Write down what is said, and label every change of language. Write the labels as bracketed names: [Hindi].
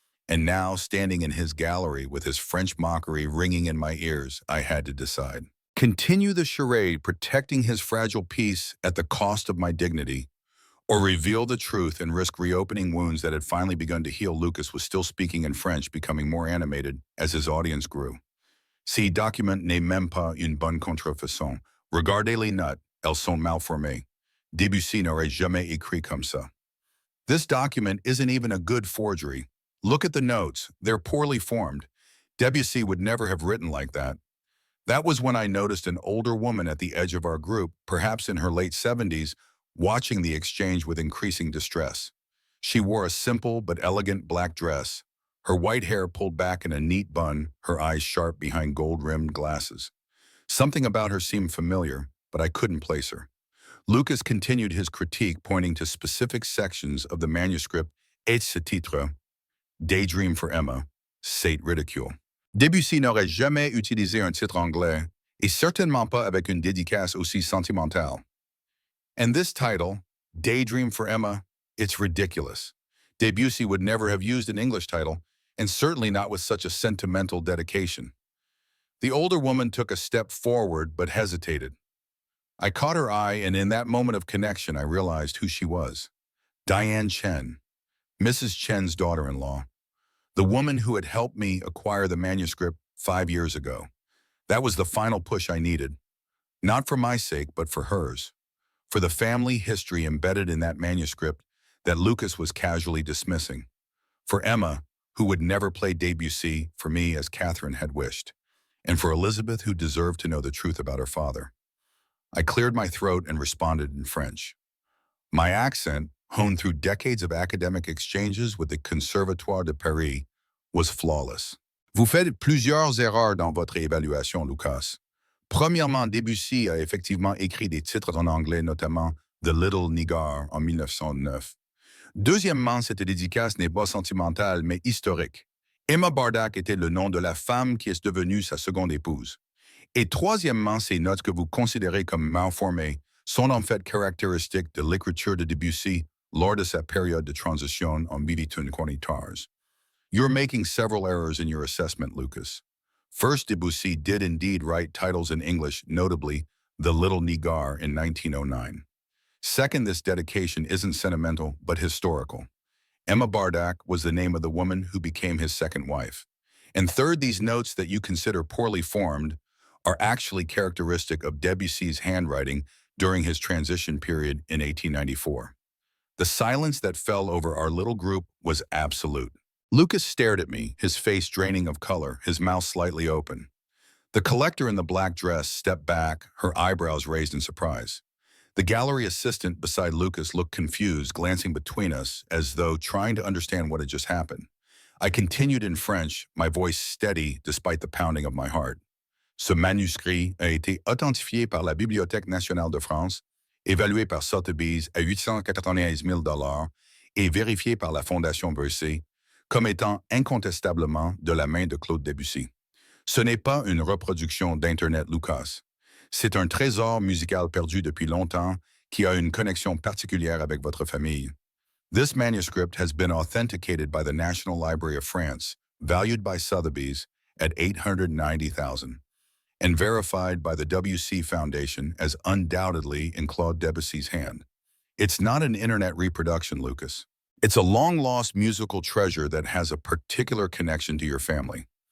[English] And now, standing in his gallery with his French mockery ringing in my ears, I had to decide. Continue the charade, protecting his fragile peace at the cost of my dignity, or reveal the truth and risk reopening wounds that had finally begun to heal. Lucas was still speaking in French, becoming more animated as his audience grew. [French] "Ce document n'est même pas une bonne contrefaçon. Regardez les notes, elles sont mal formées. Debussy n'aurait jamais écrit comme ça." [English] This document isn't even a good forgery. Look at the notes, they're poorly formed. Debussy would never have written like that. That was when I noticed an older woman at the edge of our group, perhaps in her late 70s, watching the exchange with increasing distress. She wore a simple but elegant black dress, her white hair pulled back in a neat bun, her eyes sharp behind gold-rimmed glasses. Something about her seemed familiar, but I couldn't place her. Lucas continued his critique, pointing to specific sections of the manuscript, [French] et ce titre, Daydream for Emma, c'est ridicule. Debussy n'aurait jamais utilisé un titre anglais, et certainement pas avec une dédicace aussi sentimentale. [English] And this title, Daydream for Emma, it's ridiculous. Debussy would never have used an English title, and certainly not with such a sentimental dedication. The older woman took a step forward but hesitated. I caught her eye, and in that moment of connection, I realized who she was. Diane Chen, Mrs. Chen's daughter-in-law, the woman who had helped me acquire the manuscript 5 years ago. That was the final push I needed, not for my sake, but for hers, for the family history embedded in that manuscript that Lucas was casually dismissing, for Emma, who would never play Debussy for me as Catherine had wished, and for Elizabeth, who deserved to know the truth about her father. I cleared my throat and responded in French. My accent, honed through decades of academic exchanges with the Conservatoire de Paris, was flawless. [French] Vous faites plusieurs erreurs dans votre évaluation, Lucas. Premièrement, Debussy a effectivement écrit des titres en anglais, notamment The Little Nigger en 1909. Deuxièmement, cette dédicace n'est pas sentimentale, mais historique. Emma Bardak était le nom de la femme qui est devenue sa seconde épouse. Et troisièmement, ces notes que vous considérez comme mal formées sont en fait caractéristiques de l'écriture de Debussy lors de sa période de transition en 1840. [English] You're making several errors in your assessment, Lucas. First, Debussy did indeed write titles in English, notably The Little Nigger in 1909. Second, this dedication isn't sentimental, but historical. Emma Bardak was the name of the woman who became his second wife. And third, these notes that you consider poorly formed are actually characteristic of Debussy's handwriting during his transition period in 1894. The silence that fell over our little group was absolute. Lucas stared at me, his face draining of color, his mouth slightly open. The collector in the black dress stepped back, her eyebrows raised in surprise. The gallery assistant beside Lucas looked confused, glancing between us as though trying to understand what had just happened. I continued in French, my voice steady despite the pounding of my heart. [French] Ce manuscrit a été authentifié par la Bibliothèque nationale de France, évalué par Sotheby's à 891 000 et vérifié par la Fondation Bercy comme étant incontestablement de la main de Claude Debussy. Ce n'est pas une reproduction d'Internet Lucas. C'est un trésor musical perdu depuis longtemps qui a une connexion particulière avec votre famille. [English] This manuscript has been authenticated by the National Library of France, valued by Sotheby's at $890,000, and verified by the WC Foundation as undoubtedly in Claude Debussy's hand. It's not an internet reproduction, Lucas. It's a long-lost musical treasure that has a particular connection to your family.